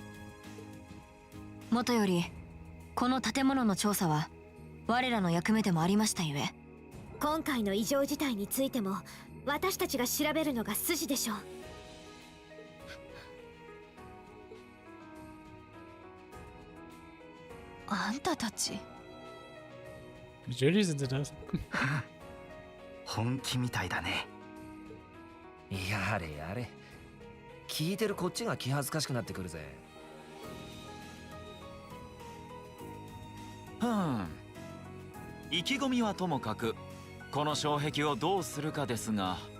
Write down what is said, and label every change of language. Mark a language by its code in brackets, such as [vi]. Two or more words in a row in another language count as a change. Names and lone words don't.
[ja] もとよりこの建物の調査は我らの役目でもありましたゆえ、今回の異常事態についても私たちが調べるのが筋でしょう。あんたたち。 [de] Natürlich sind sie das. [ja] 本気みたいだね。やれやれ。聞いてるこっちが気恥ずかしくなってくるぜ。意気込みはともかくこの障壁をどうするかですが。